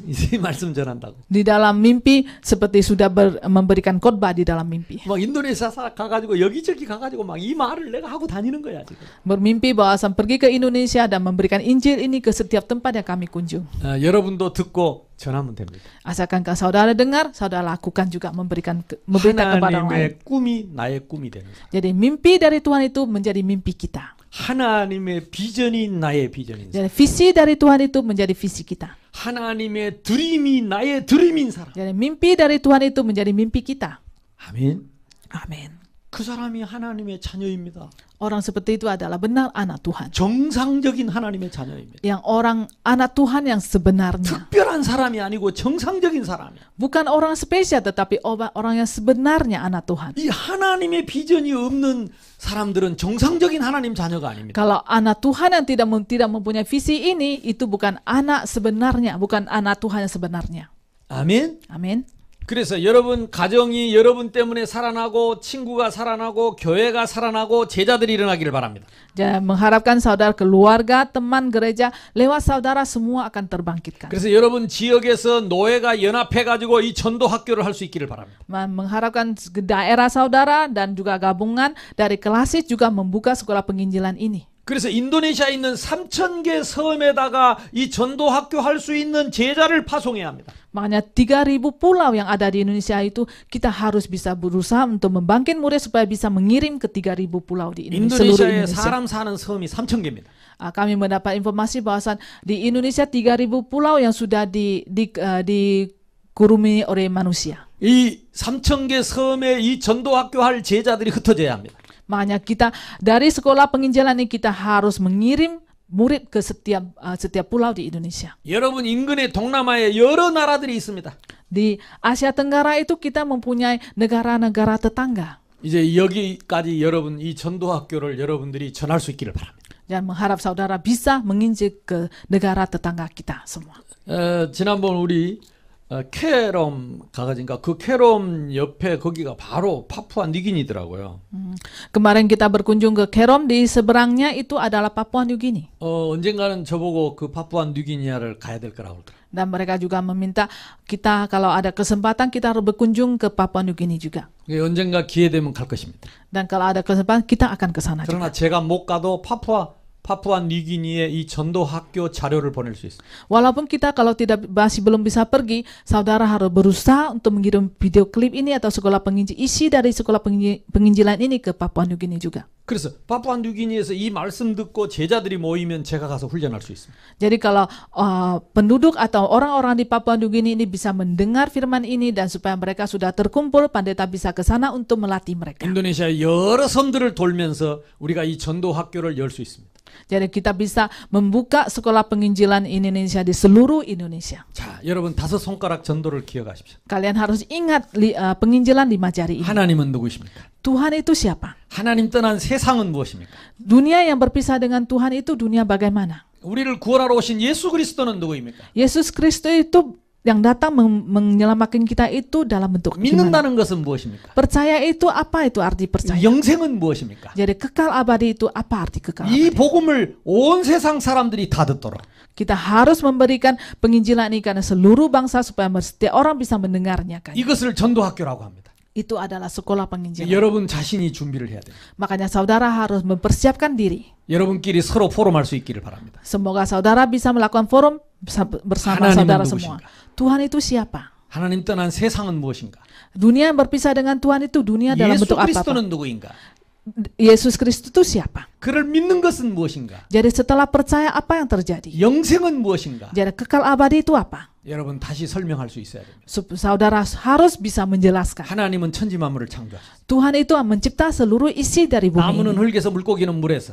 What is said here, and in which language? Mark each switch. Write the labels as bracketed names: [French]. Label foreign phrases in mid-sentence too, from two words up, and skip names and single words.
[Korean] 이 말씀 전한다고. [Indonesian] Di dalam mimpi seperti sudah memberikan khotbah di dalam mimpi. [Korean] 막 인도네시아 가가지고 여기저기 가가지고 막 이 말을 내가 하고 다니는 거야 지금. [Indonesian] Bermimpi bahwa saya pergi ke Indonesia dan memberikan Injil ini ke setiap tempat yang kami kunjung. [Korean] 여러분도 듣고 전하면 됩니다. [Indonesian] Asalkan saudara dengar, saudara lakukan juga memberitakan kepada orang lain. [Korean] 하나님의 꿈이 나의 꿈이 되는 사람. [Indonesian] Jadi mimpi dari Tuhan itu menjadi mimpi kita. [Korean] 하나님의 비전이 나의 비전인 사람. [Indonesian] Jadi visi dari Tuhan itu menjadi visi kita. [Korean] 하나님의 드림이 나의 드림인 사람. [Indonesian] Jadi mimpi dari Tuhan itu menjadi mimpi kita. [Korean] 아멘. [Indonesian] Amin. [Korean] 그 사람이 하나님의 자녀입니다. [Indonesian] Orang seperti itu adalah benar anak Tuhan. [Korean] 정상적인 하나님의 자녀입니다. [Indonesian] Yang orang anak Tuhan yang sebenarnya. [Korean] 특별한 사람이 아니고 정상적인 사람이야. [Indonesian] Bukan orang spesial tetapi orang yang sebenarnya anak Tuhan. [Korean] 이 하나님의 비전이 없는 사람들은 정상적인 하나님 자녀가 아닙니다. [Indonesian] Kalau anak Tuhan yang tidak mempunyai visi ini, itu bukan anak sebenarnya, bukan anak Tuhan yang sebenarnya. [Korean] 아멘. [Indonesian] Amin. [Korean] 그래서 여러분 가정이 여러분 때문에 살아나고 친구가 살아나고 교회가 살아나고 제자들이 일어나기를 바랍니다. [Indonesian] Jadi mengharapkan saudara keluarga, teman gereja, lewat saudara semua akan terbangkitkan. [Korean] 그래서 여러분 지역에서 노예가 연합해가지고 이 전도 학교를 할 수 있기를 바랍니다. [Indonesian] Mengharapkan daerah saudara dan juga gabungan dari klasis juga membuka sekolah penginjilan ini. [Korean] 그래서 인도네시아에 있는 3,000개 섬에다가 이 전도 학교 할 수 있는 제자를 파송해야 합니다. [Indonesian] Makanya 3.000 pulau yang ada di Indonesia itu kita harus bisa berusaha untuk membangkit murid supaya bisa mengirim ke 3.000 pulau di Indonesia. [Korean] 인도네시아에 사람 사는 섬이 3,000개입니다. [Indonesian] Kami mendapat informasi bahwa di Indonesia 3.000 pulau yang sudah dikurumi oleh manusia. [Korean] 이 3,000개 섬에 이 전도 학교 할 제자들이 흩어져야 합니다. [Indonesian] Makanya kita dari sekolah penginjilan ini kita harus mengirim murid ke setiap pulau di Indonesia. [Korean] 여러분 인근의 동남아에 여러 나라들이 있습니다. [Indonesian] Di Asia Tenggara itu kita mempunyai negara-negara tetangga. [Korean] 이제 여기까지 여러분 이 전도 학교를 여러분들이 전할 수 있기를 바랍니다. [Indonesian] Dan mengharap saudara bisa menginjil ke negara tetangga kita semua. [Korean] 지난번 우리 캐롬 가가지니까 그 캐롬 옆에 거기가 바로 파푸아 뉴기니더라고요. [Indonesian] Kemarin kita berkunjung ke Kerom, di seberangnya itu adalah Papua New Guinea. [Korean] 언젠가는 저보고 그 파푸아 뉴기니아를 가야 될 거라고 그러더라고요. [Indonesian] Dan mereka juga meminta kita kalau ada kesempatan kita harus berkunjung ke Papua New Guinea juga. [Korean] 언젠가 기회 되면 갈 것입니다. [Indonesian] Dan kalau ada kesempatan kita akan ke sana [Korean] 그러나 [Indonesian] juga. [Korean] 제가 못 가도 파푸아 뉴기니에 이 전도 학교 자료를 보낼 수 있어요. [Indonesian] Walaupun kita kalau masih belum bisa pergi, saudara harus berusaha untuk mengirim video klip ini atau isi dari sekolah penginjilan ini ke Papua New Guinea juga. [Korean] 그래서 파푸아 뉴기니에서 이 말씀 듣고 제자들이 모이면 제가 가서 훈련할 수 있습니다. [Indonesian] Jadi kalau penduduk atau orang-orang di Papua New Guinea ini bisa mendengar firman ini dan supaya mereka sudah terkumpul, pendeta bisa ke sana untuk melatih mereka. [Korean] 인도네시아 여러 섬들을 돌면서 우리가 이 전도 학교를 열 수 있습니다. [Indonesian] Jadi kita bisa membuka sekolah penginjilan Indonesia di seluruh Indonesia. [Korean] 자, 여러분 5 손가락 전도를 기억하십시오. [Indonesian] Kalian harus ingat penginjilan 5 jari ini. [Korean] 하나님은 누구십니까? [Indonesian] Tuhan itu siapa? [Korean] 하나님 떠난 세상은 무엇입니까? [Indonesian] Dunia yang berpisah dengan Tuhan itu dunia bagaimana? [Korean] 우리를 구원하러 오신 예수 그리스도는 누구입니까? [Indonesian] Yesus Kristus itu yang datang menyelamatkan kita itu dalam bentuk iman. [Korean] 믿는다는 것은 무엇입니까? [Indonesian] Percaya itu apa itu arti percaya? [Korean] 영생은 무엇입니까? [Indonesian] Jadi kekal abadi itu apa arti kekal [Korean] 이 [Indonesian] abadi? [Korean] 복음을 온 세상 사람들이 다 듣도록 [Indonesian] Kita harus memberikan penginjilan ini karena seluruh bangsa supaya setiap orang bisa mendengarnya kan. [Korean] 이것을 전도학교라고 합니다. [Indonesian] Itu adalah sekolah penginjilan. [Korean] 여러분 자신이 준비를 해야 돼요. [Indonesian] Makanya saudara harus mempersiapkan diri. [Korean] 여러분끼리 서로 포럼할 수 있기를 바랍니다. [Indonesian] Semoga saudara bisa melakukan forum bersama [Korean] 하나님은 [Indonesian] saudara [Korean] 누구신가? [Indonesian] semua. Tuhan itu siapa? [Korean] 하나님 떠난 세상은 무엇인가? [Indonesian] Dunia yang berpisah dengan Tuhan itu dunia dalam [Korean] 예수 [Indonesian] bentuk apa? [Korean] 그리스도는 누구인가? [Indonesian] Yesus Kristus itu siapa? [Korean] 그를 믿는 것은 무엇인가? [Indonesian] Jadi setelah percaya apa yang terjadi? [Korean] 영생은 무엇인가? [Indonesian] Jadi kekal abadi itu apa? [Korean] 여러분 다시 설명할 수 있어야 됩니다. [Indonesian] Saudara harus bisa menjelaskan. [Korean] 하나님은 천지 만물을 창조하셨어요. [Indonesian] Tuhan itu mencipta seluruh isi dari bumi [Korean] 나무는 [Indonesian] ini. [Korean] 흙에서 물고기는 물에서.